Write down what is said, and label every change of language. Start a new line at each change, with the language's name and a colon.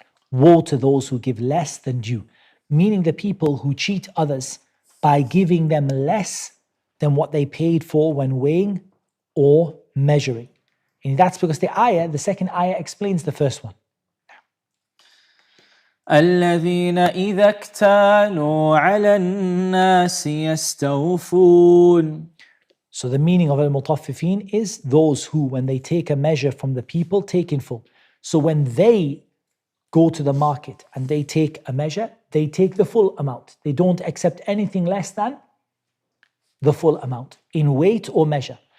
English: Woe to those who give less than due, meaning the people who cheat others by giving them less than what they paid for when weighing or measuring. And that's because the second ayah explains the first one.
Arabic: الذين إذا اكتالوا على الناس يستوفون.
English: So the meaning of al-mutaffifin is those who, when they take a measure from the people, take in full. So when they go to the market and they take a measure, they take the full amount. They don't accept anything less than the full amount in weight or measure.